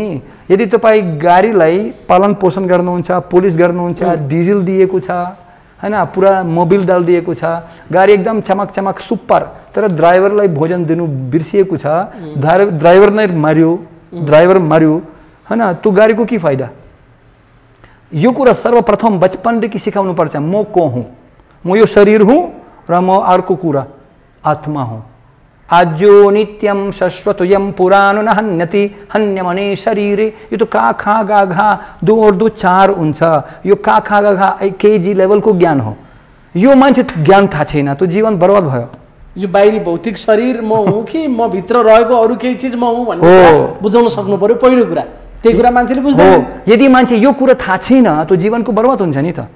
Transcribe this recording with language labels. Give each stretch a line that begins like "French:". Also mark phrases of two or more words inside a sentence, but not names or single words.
Nepali: यदि तपाईँ गाडीलाई पालन पोषण गर्नुहुन्छ, पुलिस गर्नुहुन्छ, डिजल दिएको छ, हैन, पुरा मोबिल डालिदिएको छ, गाडी एकदम चमक चमक सुपर, तर ड्राइभरलाई भोजन दिनु बिर्सिएको छ, ड्राइभर नै मर्यो, ड्राइभर मर्यो हैन, त्यो गाडीको के फाइदा? यो कुरा सर्वप्रथम बचपनदेखि सिकाउनु पर्छ। म को हुँ, म यो शरीर हुँ र म अर्को कुरा आत्मा हुँ।
Sanskrit: आजो नित्यम शाश्वतयम पुरानो न हन्यति हन्यमने शरीरे।
Nepali: यो त का खा गा घा 2 और 2 4 हुन्छ। यो का खा गा घा केजी लेभलको ज्ञान हो। यो मान्छे ज्ञान थाहा छैन, त्यो जीवन बर्बाद भयो। यो बाहिरी भौतिक शरीर म हुँ कि म भित्र रहेको अरू केही चिज म हुँ भन्ने बुझाउन सक्नु पर्यो पहिलो कुरा। त्यही कुरा मान्छेले बुझ्दैन। यदि मान्छे यो कुरा थाहा छैन त्यो जीवनको बर्बाद हुन्छ नि त।